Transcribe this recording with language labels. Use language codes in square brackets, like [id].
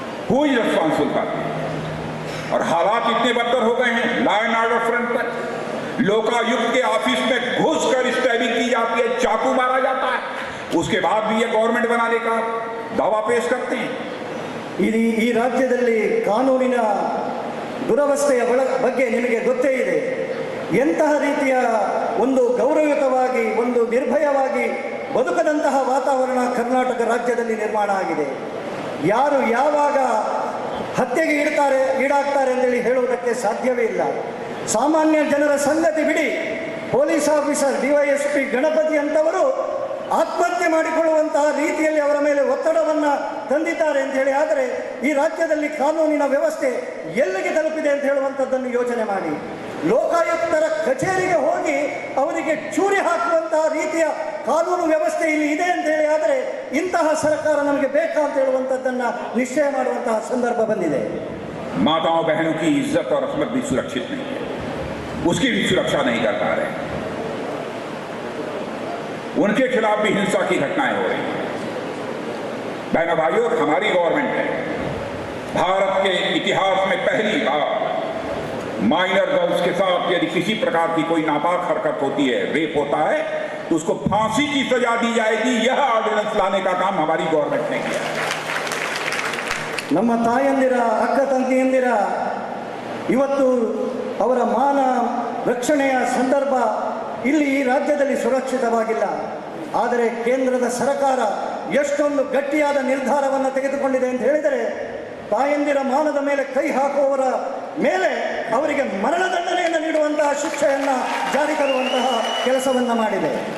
[en] Who is responsible for this? [hi] और हालात इतने बदतर हो गए हैं लॉ एंड ऑर्डर फ्रंट पर, लोकायुक्त के ऑफिस में घुसकर स्टैबिंग की जाती है, चाकू मारा जाता है, उसके बाद भी ये गवर्नमेंट बनाने का दावा पेश करते हैं। [kn] ಈ ರಾಜ್ಯದಲ್ಲಿ ಕಾನೂನಿನ ದುರವಸ್ಥೆಯ ಬಗ್ಗೆ ನಿಮಗೆ ಗೊತ್ತೇ ಇದೆ। ಎಂತಹ ರೀತಿಯ ಒಂದು ಗೌರವಯುತವಾಗಿ, ಒಂದು ನಿರ್ಭಯವಾಗಿ ಬದುಕದಂತಹ ವಾತಾವರಣ ಕರ್ನಾಟಕ ರಾಜ್ಯದಲ್ಲಿ ನಿರ್ಮಾಣ ಆಗಿದೆ। ಯಾರು ಯಾವಾಗ ಹತ್ಯೆಗೆ ಈಡಾಗ್ತಾರೆ ಅಂತೇಳಿ ಹೇಳುವುದಕ್ಕೆ ಸಾಧ್ಯವೇ ಇಲ್ಲ। ಸಾಮಾನ್ಯ ಜನರ ಸಂಗತಿ ಬಿಡಿ, ಪೊಲೀಸ್ ಆಫೀಸರ್ ಡಿವೈಎಸ್ಪಿ ಗಣಪತಿ ಅಂತವರು ಆತ್ಮಹತ್ಯೆ ಮಾಡಿಕೊಳ್ಳುವಂತಹ ರೀತಿಯಲ್ಲಿ ಅವರ ಮೇಲೆ ಒತ್ತಡವನ್ನು ತಂದಿದ್ದಾರೆ ಅಂತ ಹೇಳಿ ಆದರೆ ಈ ರಾಜ್ಯದಲ್ಲಿ ಕಾನೂನಿನ ವ್ಯವಸ್ಥೆ ಎಲ್ಲಿಗೆ ತಲುಪಿದೆ ಅಂತ ಹೇಳುವಂಥದ್ದನ್ನು ಯೋಚನೆ ಮಾಡಿ. ಲೋಕಾಯುಕ್ತರ ಕಚೇರಿಗೆ ಹೋಗಿ ಅವರಿಗೆ ಚೂರಿ ಹಾಕುವಂತಹ ರೀತಿಯ ಕಾನೂನು ವ್ಯವಸ್ಥೆ ಇಲ್ಲಿ ಇದೆ ಅಂತ ಹೇಳಿ ಆದರೆ ಇಂತಹ ಸರ್ಕಾರ ನಮಗೆ ಬೇಕಾ ಅಂತ ಹೇಳುವಂಥದ್ದನ್ನು ನಿಶ್ಚಯ ಮಾಡುವಂತಹ ಸಂದರ್ಭ ಬಂದಿದೆ. [hi] माताओं बहनों की इज्जत और असमत भी सुरक्षित नहीं है, उसकी भी सुरक्षा नहीं कर पा रहे, उनके खिलाफ भी हिंसा की घटनाएं हो रही हैं। बहनों भाइयों, हमारी गवर्नमेंट है, भारत के इतिहास में पहली बार माइनर गर्ल्स के साथ यदि किसी प्रकार की कोई नापाक हरकत होती है, रेप होता है, तो उसको फांसी की सजा दी जाएगी। यह ऑर्डिनेंस लाने का काम हमारी गवर्नमेंट ने किया। [kn] ನಮ್ಮ ತಾಯಂದಿರ ಅಕ್ಕ ತಂಗಿಯಂದಿರ ಇವತ್ತು ಅವರ ಮಾನ ರಕ್ಷಣೆಯ ಸಂದರ್ಭ ಇಲ್ಲಿ ಈ ರಾಜ್ಯದಲ್ಲಿ ಸುರಕ್ಷಿತವಾಗಿಲ್ಲ. ಆದರೆ ಕೇಂದ್ರದ ಸರ್ಕಾರ ಎಷ್ಟೊಂದು ಗಟ್ಟಿಯಾದ ನಿರ್ಧಾರವನ್ನು ತೆಗೆದುಕೊಂಡಿದೆ ಅಂತ ಹೇಳಿದರೆ ತಾಯಂದಿರ ಮಾನದ ಮೇಲೆ ಕೈ ಹಾಕುವವರ ಮೇಲೆ ಅವರಿಗೆ ಮರಣದಂಡನೆಯನ್ನು ನೀಡುವಂತಹ ಶಿಕ್ಷೆಯನ್ನು ಜಾರಿ ತರುವಂತಹ ಕೆಲಸವನ್ನು ಮಾಡಿದೆ.